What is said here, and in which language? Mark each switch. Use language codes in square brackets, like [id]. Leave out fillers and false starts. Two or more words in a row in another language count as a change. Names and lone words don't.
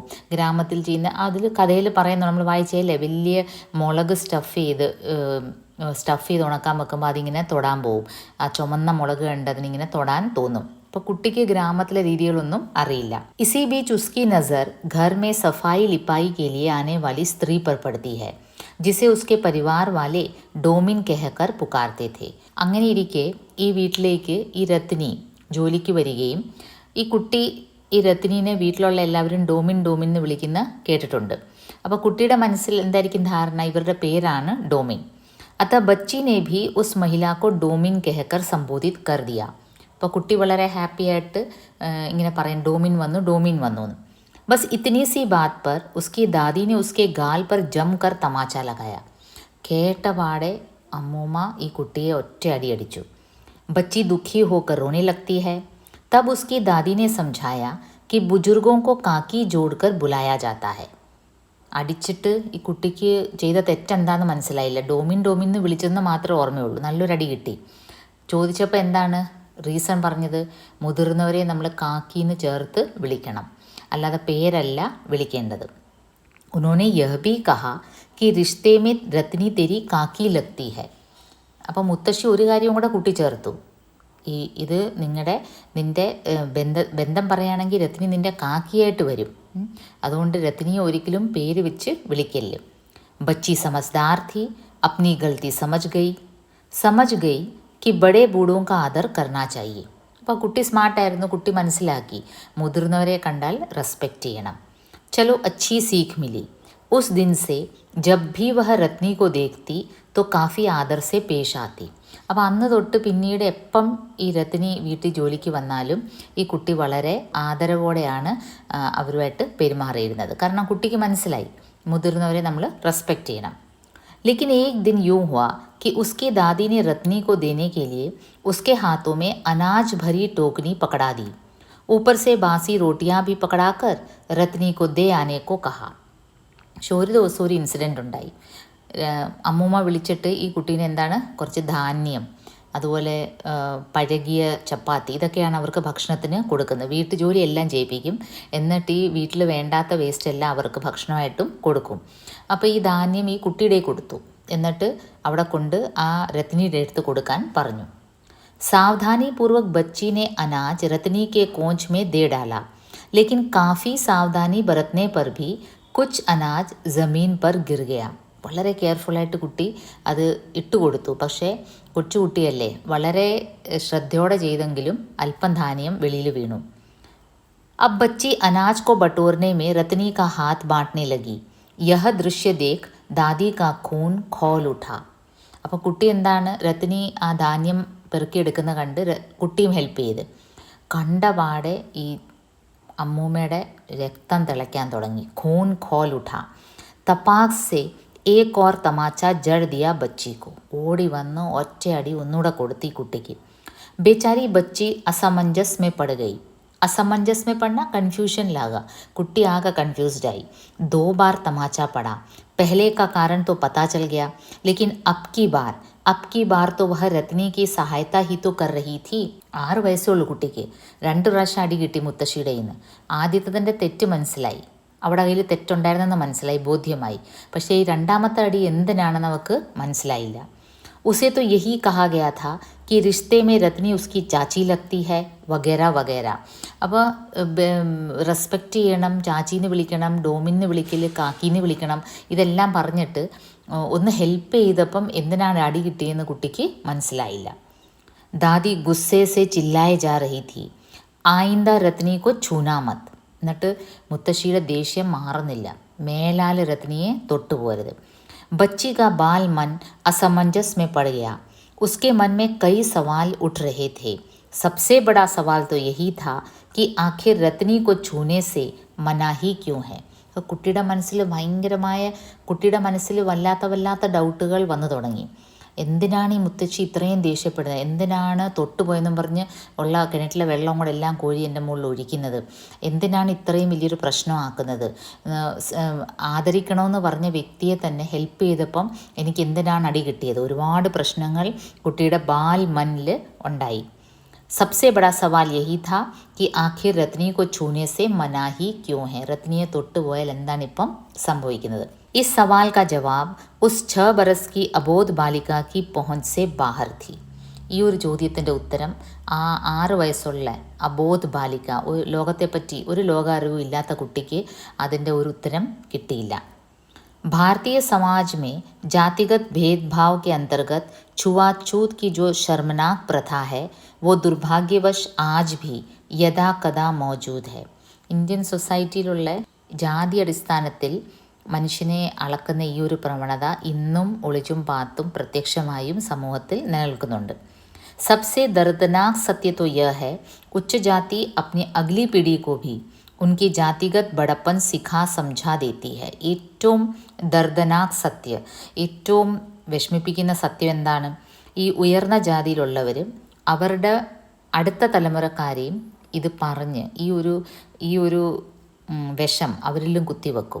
[ml] ഗ്രാമത്തിൽ ചെയ്യുന്ന അതിൽ കഥയിൽ പറയുന്ന, നമ്മൾ വായിച്ചല്ലേ, വലിയ മുളക് സ്റ്റഫ് ചെയ്ത് ഉണക്കാൻ വെക്കുമ്പോൾ അതിങ്ങനെ തൊടാൻ പോവും. ആ ചുമന്ന മുളക് കണ്ട് അതിനിങ്ങനെ തൊടാൻ തോന്നും. അപ്പോൾ കുട്ടിക്ക് ഗ്രാമത്തിലെ രീതികളൊന്നും അറിയില്ല. [hi] इसी बीच उसकी नज़र घर में सफ़ाई लिपाई के लिए आने वाली स्त्री पर पड़ती है जिसे उसके परिवार वाले ഡോമിൻ कहकर पुकारते थे. [ml] അങ്ങനെ ഇരിക്കെ ഈ വീട്ടിലേക്ക് ഈ രത്നി ജോലിക്ക് വരികയും ഈ കുട്ടി ഈ രത്നീനെ വീട്ടിലുള്ള എല്ലാവരും ഡോമിൻ എന്ന് വിളിക്കുന്ന കേട്ടിട്ടുണ്ട്. അപ്പോൾ കുട്ടിയുടെ മനസ്സിൽ എന്തായിരിക്കും ധാരണ, ഇവരുടെ പേരാണ് ഡോമിൻ. [hi] अतः बच्ची ने भी उस महिला को डोमिन कहकर संबोधित कर दिया. [ml] അപ്പോൾ കുട്ടി വളരെ ഹാപ്പി ആയിട്ട് ഇങ്ങനെ പറയും, ഡോമിൻ വന്നു എന്ന്. [hi] बस इतनी सी बात पर उसकी दादी ने उसके गाल पर जमकर तमाचा लगाया. [ml] കേട്ട പാടെ അമ്മൂമ്മ ഈ കുട്ടിയെ ഒറ്റയടി അടിച്ചു. [hi] बच्ची दुखी होकर रोने लगती है. तब उसकी दादी ने समझाया कि बुजुर्गों को काकी जोड़कर बुलाया जाता है. [ml] അടിച്ചിട്ട് ഈ കുട്ടിക്ക് ചെയ്ത തെറ്റെന്താണെന്ന് മനസ്സിലായില്ല. ഡോമിൻ എന്ന് വിളിച്ചെന്ന് മാത്രമേ ഓർമ്മയുള്ളൂ. നല്ലൊരടി കിട്ടി. ചോദിച്ചപ്പോൾ എന്താണ് റീസൺ പറഞ്ഞത്, മുതിർന്നവരെ നമ്മൾ കാക്കിന്ന് ചേർത്ത് വിളിക്കണം, അല്ലാതെ പേരല്ല വിളിക്കേണ്ടത്. [hi] ഉन्होंने यह भी कहा कि रिश्ते में रत्नी तेरी काकी लगती है. [ml] അപ്പോൾ മുത്തശ്ശി ഒരു കാര്യം കൂടെ കൂട്ടിച്ചേർത്തു, ഇത് നിൻ്റെ ബന്ധം പറയുകയാണെങ്കിൽ രത്നി നിൻ്റെ കാക്കിയായിട്ട് വരും, അതുകൊണ്ട് രത്നിയെ ഒരിക്കലും പേര് വെച്ച് വിളിക്കല്ല്. [hi] बच्ची समझदार थी, अपनी गलती समझ गई कि बड़े बूढ़ों का आदर करना चाहिए. [ml] അപ്പോൾ കുട്ടി സ്മാർട്ടായിരുന്നു, കുട്ടി മനസ്സിലാക്കി മുതിർന്നവരെ കണ്ടാൽ റെസ്പെക്റ്റ് ചെയ്യണം. [hi] चलो अच्छी सीख मिली. उस दिन से जब भी वह रत्नी को देखती तो काफ़ी आदर से पेश आती. [ml] അപ്പോൾ അന്ന് തൊട്ട് പിന്നീട് എപ്പം ഈ രത്നി വീട്ടിൽ ജോലിക്ക് വന്നാലും ഈ കുട്ടി വളരെ ആദരവോടെയാണ് അവരുമായിട്ട് പെരുമാറിയിരുന്നത്. കാരണം കുട്ടിക്ക് മനസ്സിലായി മുതിർന്നവരെ നമ്മൾ റെസ്പെക്റ്റ് ചെയ്യണം. [hi] लेकिन एक दिन यूं हुआ कि उसकी दादी ने रत्नी को देने के लिए उसके हाथों में अनाज भरी टोकनी पकड़ा दी. ऊपर से बासी रोटियां भी पकड़ाकर रत्नी को दे आने को कहा. [ml] ഒരു ദിവസം ഒരു ഇൻസിഡൻ്റ് ഉണ്ടായി. അമ്മൂമ്മ വിളിച്ചിട്ട് ഈ കുട്ടീനെ എന്താണ് കുറച്ച് ധാന്യം, അതുപോലെ പഴകിയ ചപ്പാത്തി, ഇതൊക്കെയാണ് അവർക്ക് ഭക്ഷണത്തിന് കൊടുക്കുന്നത്. വീട്ടുജോലി എല്ലാം ചെയ്യിപ്പിക്കും, എന്നിട്ട് ഈ വീട്ടിൽ വേണ്ടാത്ത വേസ്റ്റ് എല്ലാം അവർക്ക് ഭക്ഷണമായിട്ടും കൊടുക്കും. അപ്പോൾ ഈ ധാന്യം ഈ കുട്ടിയുടെ കൊടുത്തു, എന്നിട്ട് അവിടെ കൊണ്ട് ആ രത്നിയുടെ അടുത്ത് കൊടുക്കാൻ പറഞ്ഞു. [hi] सावधानी पूर्वक बच्ची ने अनाज रत्नी के कोंच में दे डाला, लेकिन काफ़ी सावधानी बरतने पर भी कुछ अनाज ज़मीन पर गिर गया. [ml] വളരെ കെയർഫുള്ളായിട്ട് കുട്ടി അത് ഇട്ടുകൊടുത്തു. പക്ഷേ കൊച്ചുകുട്ടിയല്ലേ, വളരെ ശ്രദ്ധയോടെ ചെയ്തെങ്കിലും അല്പം ധാന്യം വെളിയിൽ വീണു. [hi] अब बच्ची अनाज को बटोरने में रत्नी का हाथ बांटने लगी. यह दृश्य देख दादी का खून खौल उठा. [ml] അപ്പോൾ കുട്ടി എന്താണ്, രത്നി ആ ധാന്യം പെറുക്കിയെടുക്കുന്ന കണ്ട് കുട്ടിയും ഹെൽപ്പ് ചെയ്ത്. കണ്ടപാടെ ഈ അമ്മൂമ്മയുടെ രക്തം തിളയ്ക്കാൻ തുടങ്ങി. [hi] ख़ून खौल उठा. तपाक से एक और तमाचा जड़ दिया बच्ची को. [ml] ഓടി വന്ന് ഒറ്റയടി ഒന്നുകൂടെ കൊടുത്തു ഈ കുട്ടിക്ക്. [hi] बेचारी बच्ची असमंजस में पड़ गई. असमंजस में पड़ना, [ml] കൺഫ്യൂഷൻ കുട്ടി ആകെ കൺഫ്യൂസ്ഡ് ആയി. [hi] 2 बार तमाचा पड़ा. पहले का कारण तो पता चल गया, लेकिन अब की बार तो वह रत्नी की सहायता ही तो कर रही थी. [ml] 6 വയസ്സുള്ള കുട്ടിക്ക് 2 പ്രാവശ്യം അടി കിട്ടി മുത്തശ്ശിയുടെ നിന്ന്. ആദ്യത്തതിൻ്റെ തെറ്റ് മനസ്സിലായി, അവിടെ അതിൽ തെറ്റുണ്ടായിരുന്നെന്ന് മനസ്സിലായി, ബോധ്യമായി. പക്ഷേ ഈ രണ്ടാമത്തെ അടി എന്തിനാണെന്ന് അവൾക്ക് മനസ്സിലായില്ല. [hi] उसे तो यही कहा गया था कि रिश्ते में रत्नी उसकी चाची लगती है वगैरह वगैरह. [ml] അപ്പോൾ റെസ്പെക്റ്റ് ചെയ്യണം, ചാച്ചീന്ന് വിളിക്കണം, ഡോമിന്ന് വിളിക്കൽ, കാക്കീന്ന് വിളിക്കണം, ഇതെല്ലാം പറഞ്ഞിട്ട് ഒന്ന് ഹെൽപ്പ് ചെയ്തപ്പം എന്തിനാണ് അടി കിട്ടിയെന്ന് കുട്ടിക്ക് മനസ്സിലായില്ല. [hi] दादी ग़ुस्से से चिल्लाए जा रही थी. आइंदा रत्नी को छूना मत. [ml] എന്നിട്ട് മുത്തശ്ശിയുടെ ദേഷ്യം മാറുന്നില്ല, മേലാൽ രത്നിയെ തൊട്ടുപോരുത്. [hi] बच्ची का बाल मन असमंजस में पड़ गया. उसके मन में कई सवाल उठ रहे थे. सबसे बड़ा सवाल तो यही था कि आखिर रत्नी को छूने से मनाही क्यों है. [ml] കുട്ടിയുടെ മനസ്സിൽ വല്ലാത്ത ഡൗട്ടുകൾ വന്നു തുടങ്ങി. എന്തിനാണ് ഈ മുത്തശ്ശി ഇത്രയും ദേഷ്യപ്പെടുന്നത്, എന്തിനാണ് തൊട്ടുപോയെന്നും പറഞ്ഞ് ഉള്ള കിണറ്റിലെ വെള്ളം കൂടെ എല്ലാം കോഴി എൻ്റെ മുകളിൽ ഒഴിക്കുന്നത്, എന്തിനാണ് ഇത്രയും വലിയൊരു പ്രശ്നമാക്കുന്നത്, ആദരിക്കണമെന്ന് പറഞ്ഞ വ്യക്തിയെ തന്നെ ഹെൽപ്പ് ചെയ്തപ്പം എനിക്ക് എന്തിനാണ് അടി കിട്ടിയത്, ഒരുപാട് പ്രശ്നങ്ങൾ കുട്ടിയുടെ ബാൽ മനിൽ ഉണ്ടായി. [hi] सबसे बड़ा सवाल यही था कि आखिर रत्नी को छूने से मनाही क्यों है. [ml] रत्निയെ തൊട്ടുപോയാൽ എന്താണ് ഇപ്പം സംഭവിക്കുന്നത്. [hi] इस सवाल का जवाब उस 6 बरस की अबोध बालिका की पहुंच से बाहर थी. [ml] ഈ ഒരു ചോദ്യത്തിൻ്റെ ഉത്തരം ആ 6 വയസ്സുള്ള [hi] अबोध बालिका, [ml] ലോകത്തെപ്പറ്റി ഒരു ലോകാറിവും ഇല്ലാത്ത കുട്ടിക്ക് അതിൻ്റെ ഒരു ഉത്തരം കിട്ടിയില്ല. [hi] भारतीय समाज में जातिगत भेदभाव के अंतर्गत छुआछूत की जो शर्मनाक प्रथा है वो दुर्भाग्यवश आज भी यदा कदा मौजूद है. [ml] ഇന്ത്യൻ സൊസൈറ്റിയിലുള്ള ജാതി അടിസ്ഥാനത്തിൽ മനുഷ്യനെ അളക്കുന്ന ഈ ഒരു പ്രവണത ഇന്നും ഒളിച്ചും പാത്തും പ്രത്യക്ഷമായും സമൂഹത്തിൽ നിലനിൽക്കുന്നുണ്ട്. [hi] सबसे दर्दनाक सत्य तो यह है उच्च जाति अपनी अगली पीढ़ी को भी उनकी जातिगत बड़प्पन सिखा समझा देती है. [ml] ഏറ്റവും [hi] दर्दनाक सत्य, [ml] ഏറ്റവും വിഷമിപ്പിക്കുന്ന സത്യം എന്താണ്, ഈ ഉയർന്ന ജാതിയിലുള്ളവർ അവരുടെ അടുത്ത തലമുറക്കാരെയും ഇത് പറഞ്ഞ് ഈ ഒരു വിഷം അവരിലും കുത്തിവെക്കും.